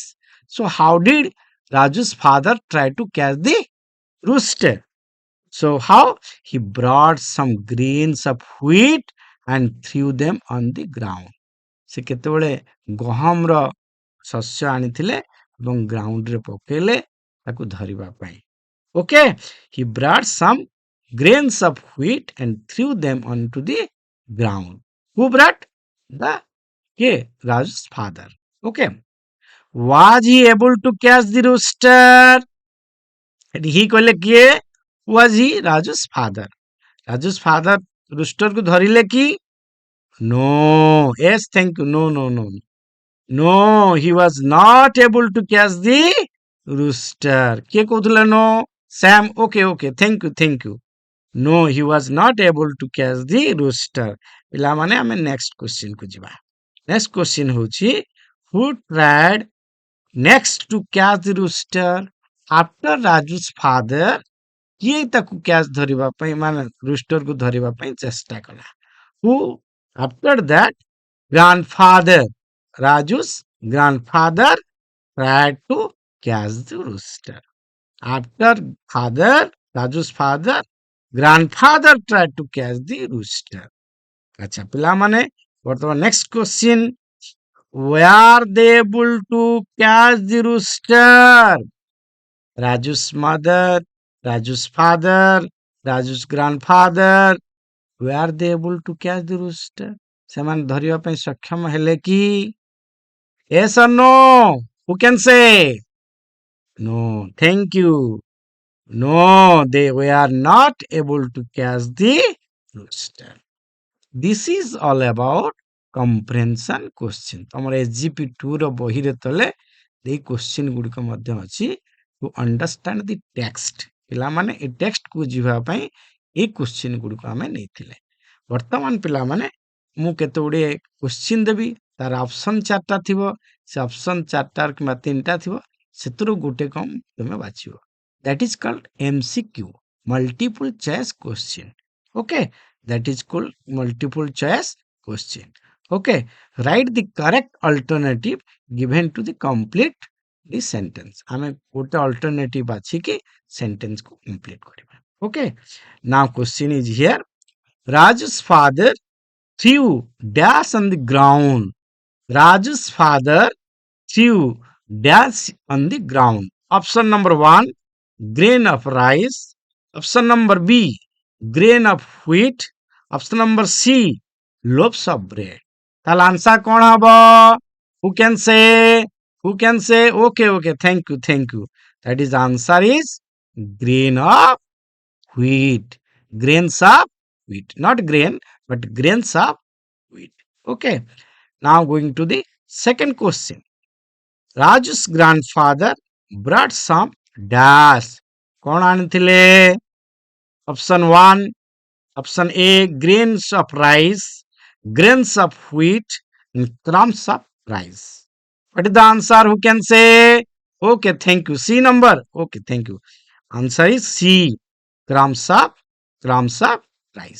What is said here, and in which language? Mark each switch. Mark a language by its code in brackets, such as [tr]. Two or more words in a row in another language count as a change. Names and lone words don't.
[en] So how did Raju's father try to catch the rooster? So how? He brought some grains of wheat and threw them on the ground. [or] ସେ କେତେବେଳେ ଗହମର ଶସ୍ୟ ଆଣିଥିଲେ ଏବଂ ଗ୍ରାଉଣ୍ଡରେ ପକେଇଲେ ତାକୁ ଧରିବା ପାଇଁ. [en] Okay, he brought some grains of wheat and threw them onto the ground. Who brought? The Raju's father. Okay. Was he able to catch the rooster? [or] He କହିଲେ କିଏ? [en] Was he? Raju's father. [or] Raju's father rooster କୁ ଧରିଲେ କି? [en] No. Yes, thank you. No. No, he was not able to catch the rooster. [or] କିଏ କହୁଥିଲା [en] no? Sam. Okay. Thank you. No, he was not able to catch the rooster. [or] ପିଲାମାନେ ଆମେ [en] next question [or] କୁ ଯିବା. [en] Next question ହଉଛି, who tried next to catch the rooster? After Raju's father, [or] କିଏ ତାକୁ catch ଧରିବା ପାଇଁ ମାନେ rooster କୁ ଧରିବା ପାଇଁ ଚେଷ୍ଟା କଲା? [en] Who? After that, grandfather, Raju's grandfather tried to catch the rooster. After father, Raju's father, grandfather tried to catch the rooster. [or] ଆଚ୍ଛା ପିଲାମାନେ ବର୍ତ୍ତମାନ [en] next question. Were they able to catch the rooster? Raju's mother, Raju's father, Raju's grandfather, were they able to catch the rooster? [or] ସେମାନେ ଧରିବା ପାଇଁ ସକ୍ଷମ ହେଲେ କି? [en] Yes or no? Who can say? No. Thank you. No, they were not able to catch the rooster. This is all about comprehension question. [or] ତମର SGP2 ର ବହିରେ ତଳେ ଏଇ question ଗୁଡ଼ିକ ମଧ୍ୟ ଅଛି. [en] To understand the text. [or] ପିଲାମାନେ ଏ text କୁ ଯିବା ପାଇଁ ଏଇ question ଗୁଡ଼ିକ ଆମେ ନେଇଥିଲେ. ବର୍ତ୍ତମାନ ପିଲାମାନେ ମୁଁ କେତେ ଗୁଡ଼ିଏ question ଦେବି, ତାର ଅପସନ 4ଟା ଥିବ, ସେ ଅପସନ 4ଟା କିମ୍ବା 3ଟା ଥିବ, ସେଥିରୁ ଗୋଟେ କମ ତମେ ବାଛିବ. [en] That is called MCQ, multiple choice question. Okay, that is called multiple choice question. Okay, write the correct alternative given to the complete the sentence. [or] ଆମେ ଗୋଟେ alternative ବାଛିକି sentence କୁ complete କରିବା. [en] Okay, now question is here. Raju's father threw dash on the ground. Raju's father threw dash on the ground. Option number 1, grain of rice. Option number B, grain of wheat. Option number C, loaves of bread. [or] ତାହେଲେ answer କଣ ହବ? [en] Who can say? Okay. Thank you. That is answer is grain of wheat. Grains of wheat. Not grain, but grains of wheat. Okay. Now going to the second question. Raju's grandfather brought some dash. [or] କଣ ଆଣିଥିଲେ? [en] Option 1, option A, grains of rice, grains of wheat, and crumbs of rice. What is the answer? Who can say? Okay, thank you. C number. Okay, thank you. Answer is C, crumbs of rice.